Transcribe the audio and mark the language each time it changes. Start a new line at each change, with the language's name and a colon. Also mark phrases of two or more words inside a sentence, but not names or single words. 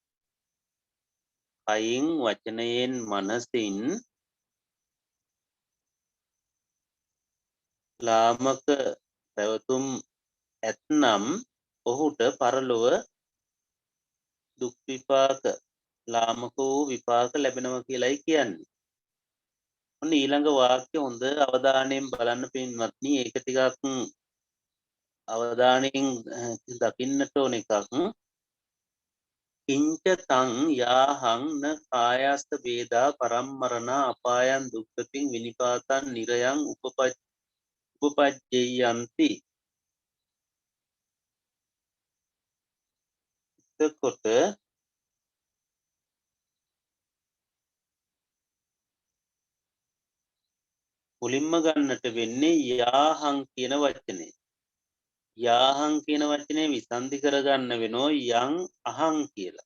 Sinhala: කයින් වචනයෙන් මනසින් ලාමක පැවතුම් ඇත්නම් ඔහුට පරලොව දුක් විපාක ලාමක වූ විපාක ලැබෙනවා කියලායි කියන්නේ. ඔන්න ඊළඟ වාක්‍ය හොඳ අවධානයෙන් බලන්න පින්වත්නි. ඒක ටිකක් අවධානයෙන් දකින්නට ඕන එකක්.
Pali: කිංච තං යාහං න කායස්ත වේදා පරම්මරණ අපායන් දුක්ඛතින් විනිපාතං නිරයං උපපජ්ජයන්ති.
Sinhala: එතකොට මුලින්ම ගන්නට වෙන්නේ යාහං කියන වචනේ. යාහං කියන වචනේ විසන්ධි කරගන්න වෙනෝ යං අහං කියලා.